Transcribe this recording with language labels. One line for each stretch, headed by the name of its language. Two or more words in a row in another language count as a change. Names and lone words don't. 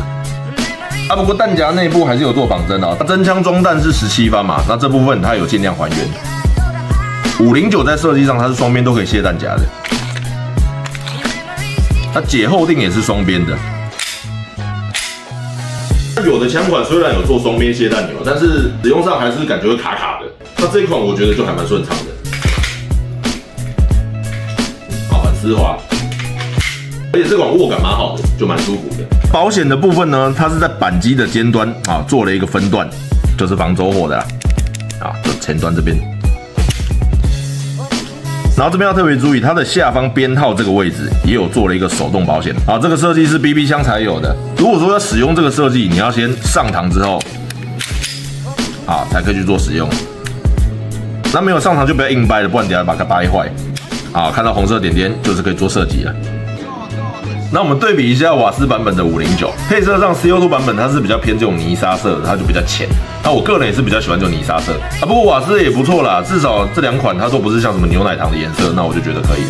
Chinese: 不過彈夾內部還是有做仿真啊，真槍裝彈是17發嘛，那這部分它有盡量還原。509在設計上它是雙邊都可以卸彈夾的，它解後定也是雙邊的。有的槍款雖然有做雙邊卸彈鈕，但是使用上還是感覺會卡卡的。那這一款我覺得就還蠻順暢的，很絲滑，而且這款握感蠻好的，就蠻舒服的。保險的部分呢，它是在扳機的尖端做了一個分段，就是防走火的就前端這邊。然後這邊要特別注意，它的下方編號這個位置也有做了一個手動保險這個設計是 BB 槍才有的。如果說要使用這個設計，你要先上膛之後才可以去做使用。那沒有上膛就不要硬掰了，不然等下把它掰壞。看到紅色點點就是可以做射擊了。那我們對比一下瓦斯版本的509，配色上 CO2 版本它是比较偏這種泥沙色的，它就比較淺。那我個人也是比較喜歡这種泥沙色不過瓦斯也不錯啦，至少這兩款它都不是像什麼牛奶糖的顏色，那我就覺得可以了。